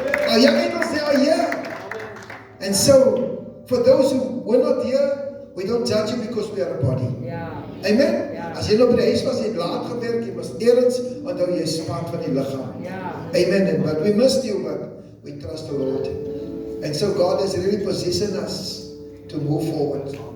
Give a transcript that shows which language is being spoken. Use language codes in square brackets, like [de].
[en] Our young people are here. And so, for those who were not here, we don't judge you because we are a body. Amen? [af] As jy nou by die huis was, jy het laat gewerk, jy was ergens, onthou jy is [en] part [af] van die lichaam. [en] Amen. But we missed you, but we trust the Lord. And so God has really positioned us to move forward.